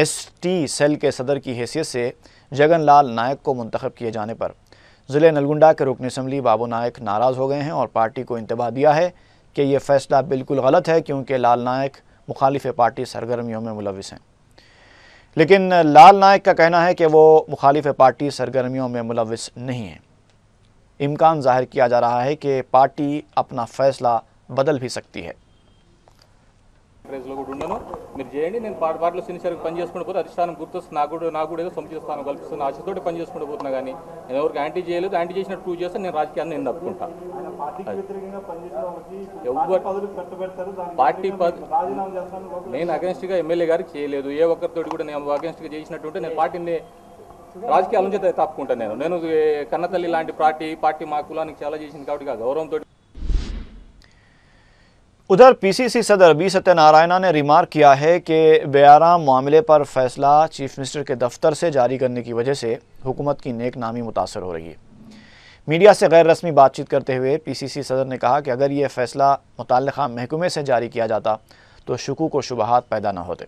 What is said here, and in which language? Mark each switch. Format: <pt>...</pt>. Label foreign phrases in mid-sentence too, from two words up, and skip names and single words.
<ur>ST سیل کے صدر کی حیثیت سے جگن لال نائک کو منتخب کیے جانے پر ضلع نلگنڈا کے رکن اسمبلی بابو نائک ناراض ہو گئے ہیں اور پارٹی کو انتباہ دیا ہے کہ یہ فیصلہ بالکل غلط ہے کیونکہ لال نائک مخالف پارٹی سرگرمیوں میں ملوث ہیں۔ لیکن لال نائک کا کہنا ہے کہ وہ مخالف پارٹی سرگرمیوں میں ملوث نہیں ہیں۔ امکان ظاہر کیا جا رہا ہے کہ پارٹی اپنا فیصلہ بدل بھی سکتی ہے۔</ur> <te>ప్రైజ్లో కూడా ఉండను. మీరు చేయండి, నేను పాటలో సిన్సియర్గా పని చేసుకుంటూ పోతే అధిష్టానం గుర్తొస్తుంది. నాకు కూడా ఏదో సముచిత స్థానం కల్పిస్తున్న ఆశతోటి పని చేసుకుంటూ పోతున్నా. కానీ నేను ఎవరికి యాంటీ చేయలేదు. యాంటీ చేసినట్టు ప్రూవ్ చేస్తే నేను రాజకీయాన్ని నేను తప్పుకుంటాను. పార్టీ నేను అగెన్స్ట్గా ఎమ్మెల్యే గారికి చేయలేదు. ఏ ఒక్కరితోటి కూడా నేను అగెన్స్ట్గా చేసినట్టుంటే నేను పార్టీని రాజకీయాల నుంచి తప్పుకుంటాను. నేను కన్నతల్లి లాంటి పార్టీ మా కులానికి చాలా చేసింది కాబట్టి గౌరవంతో.</te> <ur>ادھر پی سی سی صدر بی ستیہ نارائن نے ریمارک کیا ہے کہ بے آرام معاملے پر فیصلہ</ur> <en>chief minister</en> <ur>کے دفتر سے جاری کرنے کی وجہ سے حکومت کی نیک نامی متاثر ہو رہی ہے. میڈیا سے غیر رسمی بات چیت کرتے ہوئے پی سی سی صدر نے کہا کہ اگر یہ فیصلہ متعلقہ محکمے سے جاری کیا جاتا تو شکوک و شبہات پیدا نہ ہوتے.</ur>